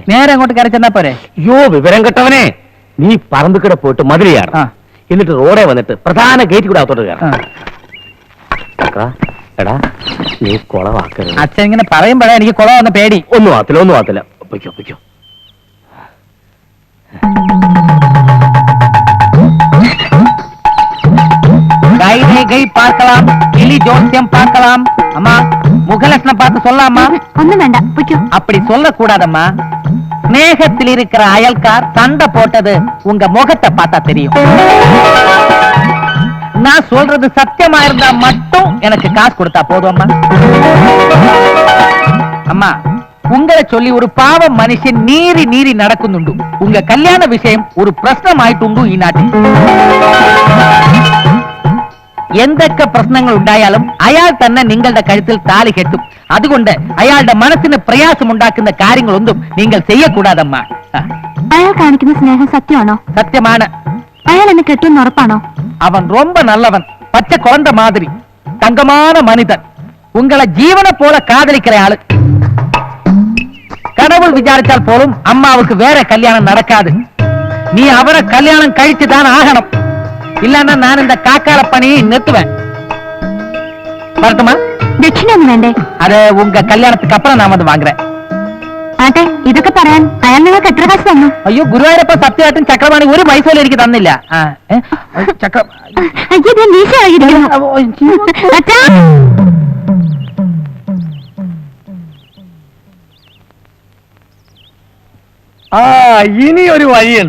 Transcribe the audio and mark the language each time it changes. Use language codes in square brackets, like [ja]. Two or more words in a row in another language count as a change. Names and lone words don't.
[ml] നേരെ അങ്ങോട്ട് കയറി ചെന്നാ പോരെ? യോ വിവരം കെട്ടവനെ, നീ പറമ്പിക്കട പോയിട്ട് മതിലിയാണ്, എന്നിട്ട് റോഡെ വന്നിട്ട് പ്രധാന ഗേറ്റ് കൂടെ അകത്തോട്ട് കയറാം. എടാ നീ കുളവാക്കരുത്. അച്ഛൻ ഇങ്ങനെ പറയുമ്പോഴേ എനിക്ക് കുളം വന്ന പേടി. ഒന്നും ആത്തില്ല. പൊയ്ക്കോ. [ta] பார்க்கலாம், கிளி ஜோசியம் பார்க்கலாம். அம்மா முகலட்சணம் பார்த்து சொல்லாமா? ஒண்ணும் வேண்டாம், அப்படி சொல்ல கூடாதம்மா. ஸ்நேகத்தில் இருக்கிற அயல்கார் சண்டை போட்டது உங்க முகத்தை பார்த்தா தெரியும். நான் சொல்றது சத்தியமா இருந்தா மட்டும் எனக்கு காசு கொடுத்தா போதும் அம்மா. அம்மா உங்களை சொல்லி ஒரு பாவம் மனுஷன் நீரி நடக்குന്നുണ്ട്. உங்க கல்யாண விஷயம் ஒரு [ml] പ്രശ്നമായിട്ടുണ്ട് ഈ നാട്ടിൽ. എന്തൊക്കെ പ്രശ്നങ്ങൾ ഉണ്ടായാലും അയാൾ തന്നെ നിങ്ങളുടെ കഴുത്തിൽ താലി കെട്ടും. അതുകൊണ്ട് അയാളുടെ മനസ്സിന് പ്രയാസമുണ്ടാക്കുന്ന കാര്യങ്ങളൊന്നും നിങ്ങൾ ചെയ്യക്കൂടാതമ്മ. അയാൾ കാണിക്കുന്ന സ്നേഹം സത്യമാണോ? സത്യമാണ്. അയാൾ എന്നെ കെട്ടുമെന്ന് ഉറപ്പാണോ? [ta] അവൻ ரொம்ப நல்லவன், பச்சை குழந்தை மாதிரி, தங்கமான மனிதன், உங்களை ஜீவனை போல காதலிக்கிற ஆளு. கடவுள் விசாரிச்சால் போலும் அம்மாவுக்கு வேற கல்யாணம் நடக்காது. நீ அவரை கல்யாணம் கழிச்சுதான் ஆகணும். இல்லன்னா நான் இந்த காக்கால பணியை நிறுத்துவேன். வரட்டுமா? [ml] ദക്ഷിണ ഒന്നും വേണ്ടേ? [ta] அது உங்க கல்யாணத்துக்கு அப்புறம் நான் வந்து வாங்குறேன். [ml] ആട്ടെ, ഇതൊക്കെ പറയാൻ അയാൾ നിങ്ങൾക്ക് എത്ര കാശ് തന്നു? അയ്യോ, ഗുരുവായൂരപ്പ സത്യമായിട്ടും ചക്രവാണി ഒരു പൈസ എനിക്ക് തന്നില്ല. ഇനി ഒരു വഴിയുണ്ട്.